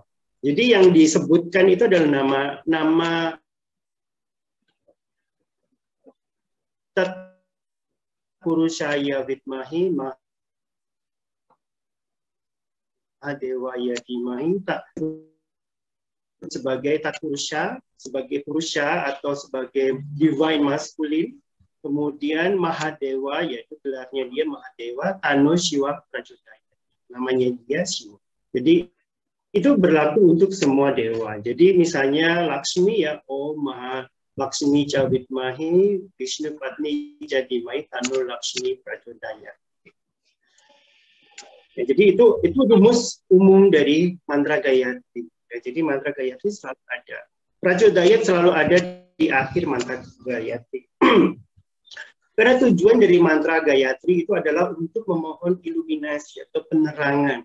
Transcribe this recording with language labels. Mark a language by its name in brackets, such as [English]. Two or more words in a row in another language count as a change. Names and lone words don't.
[Indonesian] Jadi yang disebutkan itu adalah nama [Sanskrit] Tat Purushaya Widmahi Mahadevaya Dimahi, [Indonesian] sebagai Tat Purusha, sebagai Purusha atau sebagai [English] divine masculine. [Indonesian] Kemudian Mahadewa, yaitu gelarnya dia Mahadewa, [Sanskrit] Tano Shiva Prachodayat. [Indonesian] Namanya dia Shiva. Jadi itu berlaku untuk semua dewa. Jadi misalnya Lakshmi ya [Sanskrit] Om Maha Lakshmi Jawidmahi Vishnu Patni Jadimai Tanu Lakshmi Prachodaya. [Indonesian] Ya, jadi itu rumus umum dari mantra Gayatri. Ya, jadi mantra Gayatri selalu ada. Prachodaya selalu ada di akhir mantra Gayatri. Karena tujuan dari mantra Gayatri itu adalah untuk memohon iluminasi atau penerangan.